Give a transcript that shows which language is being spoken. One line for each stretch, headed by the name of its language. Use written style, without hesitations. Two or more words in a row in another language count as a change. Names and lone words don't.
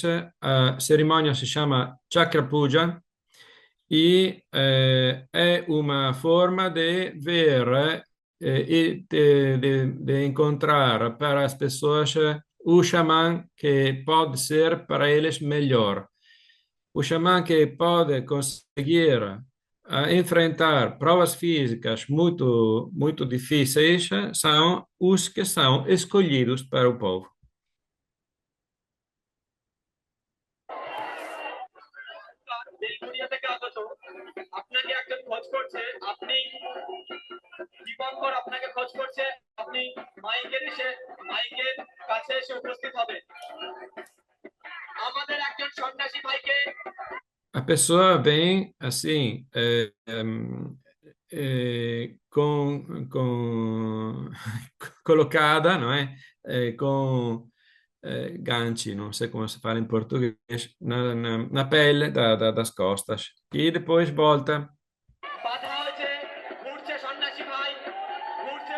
Portuguese: A cerimônia se chama Chakra Puja e é uma forma de ver e de encontrar para as pessoas o xamã que pode ser para eles melhor. o xamã que pode conseguir enfrentar provas físicas muito difíceis são os que são escolhidos para o povo.
Bangla: বেলঘরিয়া থেকে আগত আপনাকে একজন খোঁজ করছে, আপনি দীপঙ্কর আপনাকে খোঁজ করছে, আপনি মাইকের কাছে এসে উপস্থিত হবে। আমাদের একজন সন্ন্যাসী ভাইকে
Portuguese: A pessoa vem assim, colocada, não é? Com ganci, não sei como se fala em português, na pele das costas. E depois volta
Bangla: বাধা হয়েছে, ঘুরছে সন্ন্যাসী ভাই, ঘুরছে।